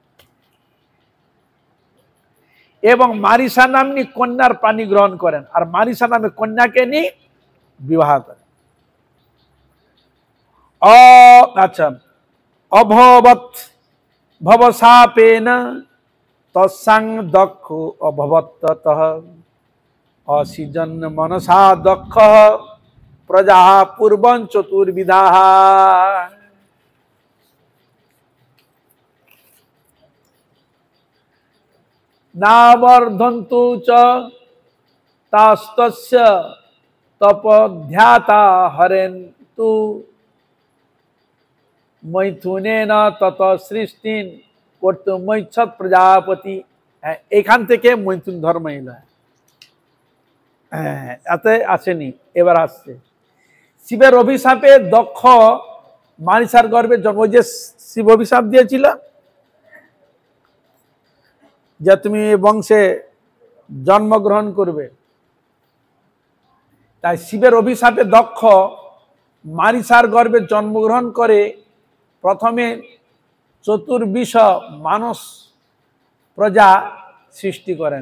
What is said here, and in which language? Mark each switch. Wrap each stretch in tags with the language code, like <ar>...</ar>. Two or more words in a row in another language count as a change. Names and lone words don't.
<bn>এবং মারিসা নামনি কন্যার পানি গ্রহণ করেন, আর মারিসা নামে কন্যাকে নিয়ে বিবাহ করেন।</bn> <sa>আচ্ছা, অভবৎ ভবসাপেন তৎসাং দক্ষ অভবত্ততঃ অসিজন মনসা দক্ষ প্রজা পূর্বং চতুর্বিধা। নাবর্ধন্তু চ তাস্তস্য তপধ্যাতা হরেন্তু মৈথুনেন তত সৃষ্টিন কর্তুমৈচ্ছত প্রজাপতি।</sa> <bn>এখান থেকে মৈথুন ধর্ম এলো। এতে আসেনি, এবার আসছে। শিবের অভিশাপে দক্ষ মারিসার গর্ভে জন্ম। যে শিব অভিশাপ দিয়েছিল যে তুমি বংশে জন্মগ্রহণ করবে, তাই শিবের অভিশাপে দক্ষ মারিসার গর্ভে জন্মগ্রহণ করে প্রথমে চতুর্বিশ মানস প্রজা সৃষ্টি করেন।</bn>